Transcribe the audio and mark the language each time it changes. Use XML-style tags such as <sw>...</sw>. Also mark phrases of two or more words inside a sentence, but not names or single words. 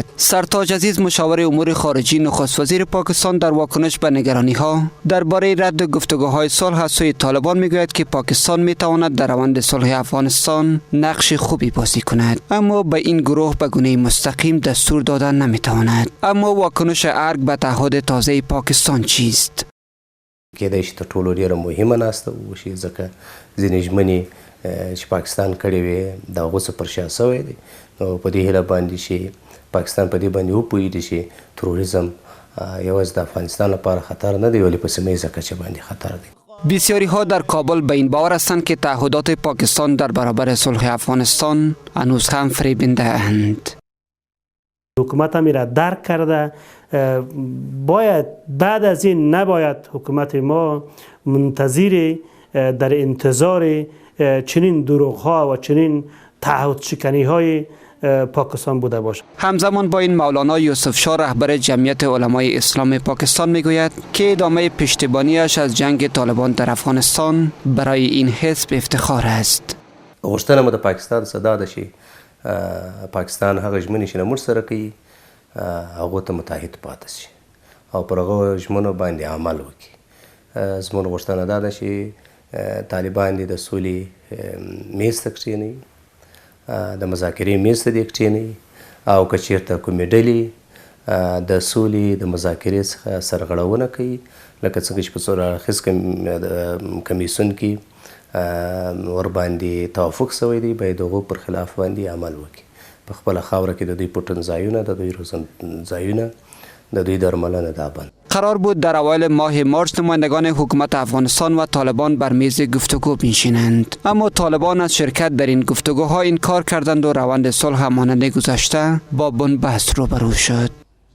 <fa>سرتاج عزیز، مشاور امور خارجی نخست وزیر پاکستان، در واکنش به نگرانی ها درباره رد گفتگوهای صلح از سوی طالبان میگوید که پاکستان می تواند در روند صلح افغانستان نقش خوبی بازی کند، اما به این گروه به گونه مستقیم دستور دادن نمیتواند. اما واکنش ارگ به تعهد تازه پاکستان چیست؟</fa> <ps>کېدای شي تر ټولو ډیره مهمه ناسته وشي، ځکه ځینې ژمنې چې پاکستان کړې وې د هغو څه پر شا سوی دی. نو په دې هیله باندې چې پاکستان په دې باندې وپوهېږي چې تروریزم یوازې د افغانستان لپاره خطر نه دی، ولی په سیمه ییزه کچه باندې خطر دی.</ps> <fa>بسیاری ها در کابل به این باور هستند که تعهدات پاکستان در برابر صلح افغانستان هنوز هم فریبنده اند. حکومت هم را درک کرده، باید بعد از این نباید حکومت ما منتظر در انتظار چنین دروغ ها و چنین تعهد شکنی های پاکستان بوده باشد. همزمان با این مولانا یوسف شاه، رهبر جمعیت علمای اسلام پاکستان، میگوید که ادامه پشتیبانیش از جنگ طالبان در افغانستان برای این حزب افتخار است.</fa> <ps>غوښتنه مو د پاکستان څخه دا ده چې پاکستان هغه ژمنې چې له موږ سره کوي هغو ته متحد پاتې شي او پر هغو ژمنو باندې عمل وکړي. زموږ غوښتنه دا ده چې طالبان دې د سولې میز ته کښېنوي، د مذاکرې میز ته دې کښېنوي، او که چېرته کومې ډلې د سولې د مذاکرې څخه سرغړونه کوي، لکه څنګه چې په څلور اړخیز کمیسیون کې ورباندې توافق شوی دی، باید هغو پر خلاف باندې عمل وکړي. په خپله خاوره کې د دوی پټنځایونه، د دوی روزنځایونه، د دوی درملنه دا بند.</ps> <fa>قرار بود در اوایل ماه مارس نمایندگان حکومت افغانستان و طالبان بر میز گفتگو بنشینند، اما طالبان از شرکت در این گفتگوها انکار کردند و روند صلح مانند گذشته با بنبست روبرو شد.</fa>